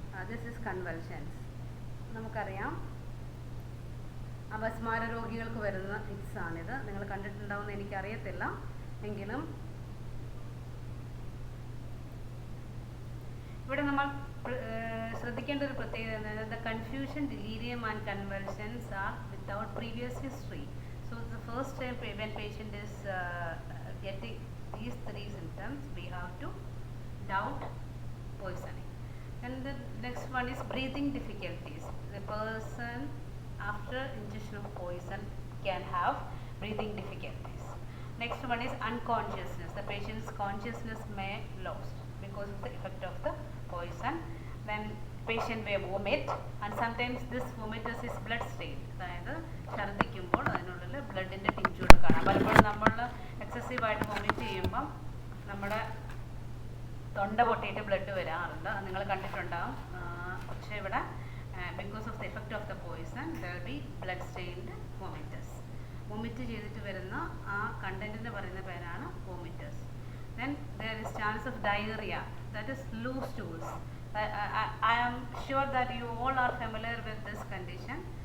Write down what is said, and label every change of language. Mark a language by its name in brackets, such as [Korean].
[English] This is convulsions. [Malayalam] നമുക്കറിയാം അപസ്മാര രോഗികൾക്ക് വരുന്ന ഫിറ്റ്സ് ആണിത്. നിങ്ങൾ കണ്ടിട്ടുണ്ടാവുമെന്ന് എനിക്കറിയത്തില്ല, എങ്കിലും ഇവിടെ നമ്മൾ ശ്രദ്ധിക്കേണ്ട ഒരു പ്രത്യേകത, [English] The confusion, delirium and convulsions are without previous history. So the first time when patient is getting these three symptoms, we have to doubt poisoning. And the next one is breathing difficulties. The person after ingestion of poison can have breathing difficulties. Next one is unconsciousness. The patient's consciousness may lost because of the effect of the poison. Then patient may vomit, and sometimes this vomitus is blood stained. [Malayalam] അതായത് ഛർദ്ദിക്കുമ്പോൾ അതിനുള്ളിൽ ബ്ലഡിൻ്റെ ടിഞ്ചൂടെ കാണാം. പലപ്പോഴും നമ്മൾ എക്സസീവായിട്ട് vomit ചെയ്യുമ്പം നമ്മുടെ തൊണ്ട പൊട്ടിയിട്ട് blood വരാറുണ്ട്. അത് നിങ്ങൾ കണ്ടിട്ടുണ്ടാകും. പക്ഷേ [English] ഇവിടെ because of the effect of the poison there will be blood stained vomitus. [Malayalam] Vomit ചെയ്തിട്ട് വരുന്ന ആ കണ്ടന്റിന് പറയുന്ന പേരാണ് വോമിറ്റസ്. [English] Then there is chance of diarrhea, that is loose stools. I am sure that you all are familiar with this condition.